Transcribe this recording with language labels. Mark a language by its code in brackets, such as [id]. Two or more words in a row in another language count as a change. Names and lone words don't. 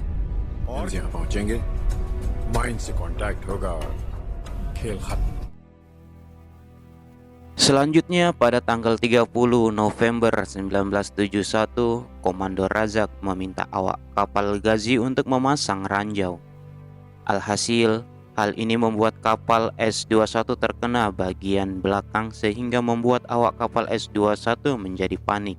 [hi] और यहाँ पहुंचेंगे, माइन से कांटेक्ट होगा, खेल खत्म। [id] Selanjutnya pada tanggal 30 November 1971, Komando Razak meminta awak kapal Ghazi untuk memasang ranjau. Alhasil, hal ini membuat kapal S-21 terkena bagian belakang sehingga membuat awak kapal S-21 menjadi panik.